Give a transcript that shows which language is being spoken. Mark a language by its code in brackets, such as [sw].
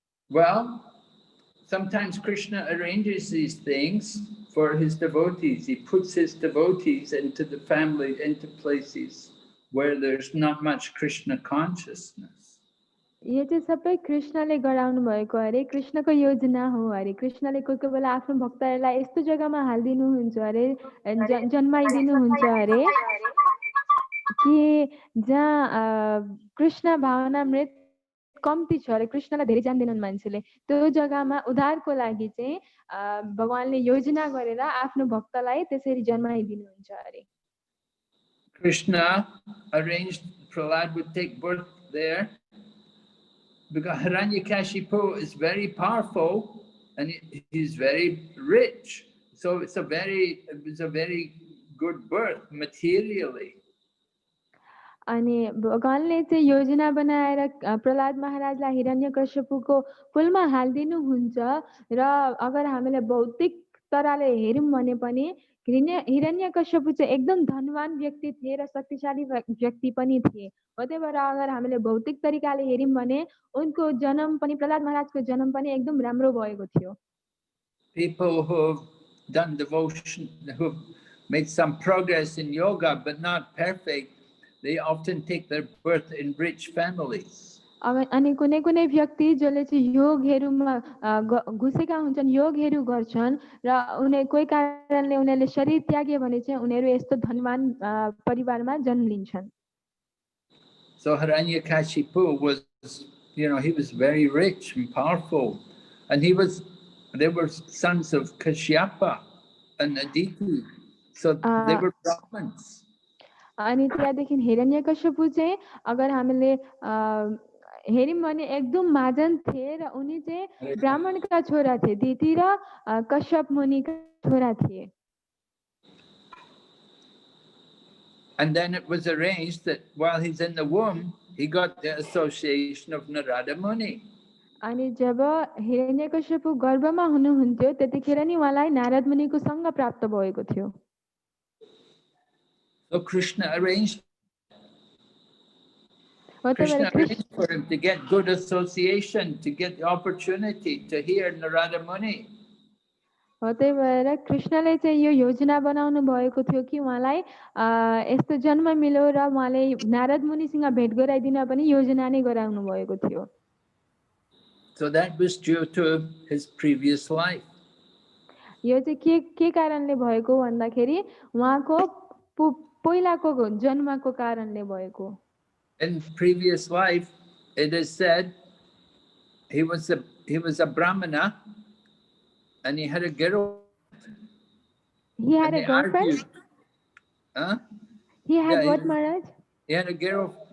[en] Well, sometimes Krishna arranges these things for his devotees. He puts his devotees into the family, into places where there's not much Krishna consciousness. [ne] यो चाहिँ सबै कृष्णले गराउनु भएको अरे कृष्णको योजना हो अरे कृष्णले कोही कोही बेला आफ्नो भक्तहरूलाई यस्तो जग्गामा हालिदिनुहुन्छ अरे जन्माइदिनुहुन्छ अरे कि जहाँ कृष्ण भावनामृत कम्ती छ अरे कृष्णलाई धेरै जान्दैनन् मान्छेले त्यो जग्गामा उद्धारको लागि चाहिँ भगवानले योजना गरेर आफ्नो भक्तलाई त्यसरी जन्माइदिनुहुन्छ अरे [en] Krishna arranged Prahlad would take birth there because Hiranyakashipu is very powerful and he's very rich. So it's a very good birth materially. [ne] अनि भगवानले चाहिँ योजना बनाएर प्रहलाद महाराजलाई हिरण्यकश्यपको कुलमा हालिदिनुहुन्छ र अगर हामीले भौतिक तराले हेर्यौं भने पनि हिरण्यकश्यप चाहिँ एकदम धनवान व्यक्ति थिए र शक्तिशाली व्यक्ति पनि थिए हो त्यही भएर अगर हामीले भौतिक तरिकाले हेर्यौं भने उनको जन्म पनि प्रहलाद महाराजको जन्म पनि एकदम राम्रो भएको थियो [en] People who've done devotion, who've made some progress in yoga but not perfect, they often take their birth in rich families. [ne] अनि कुनै कुनै व्यक्ति जसले चाहिँ योगहरूमा घुसेका हुन्छन्, योगहरू गर्छन् र कोही कारणले उनीहरूले शरीर त्यागे भने चाहिँ उनीहरू यस्तो धनवान परिवारमा जन्म लिन्छन्। [en] So Hiranyakashipu was, he was very rich and powerful, and they were sons of Kashyapa and Aditi, so they were Brahmins. [ne] अनि त्यहाँदेखि हिरण्यकश्यपु चाहिँ अगर हामीले हेर्यौँ भने एकदम महाजन थिए र उनी चाहिँ ब्राह्मणका छोरा थिए, दिति र कश्यप मुनिका छोरा थिए। [en] And then it was arranged that while he's in the womb, he got the association of Narada Muni. [ne] अनि जब हिरण्यकश्यपु गर्भमा हुनुहुन्थ्यो त्यतिखेर नि उहाँलाई नारद मुनिको सँग प्राप्त भएको थियो। [en] So Krishna arranged for him to get good association, to get the opportunity to hear Narada Muni. [ne] त्यही भएर कृष्णले चाहिँ यो योजना बनाउनु भएको थियो कि उहाँलाई यस्तो जन्म मिल्यो र उहाँले नारद मुनिसँग भेट गराइदिन पनि योजना नै गराउनु भएको थियो। [en] So that was due to his previous life. [ne] यो चाहिँ के कारणले भएको भन्दाखेरि उहाँको पहिलाको जन्मको कारणले भएको। [en] In previous life, it is said he was a brahmana, and he had a girl. He had a girlfriend. He had what, Maharaj? He had a girl.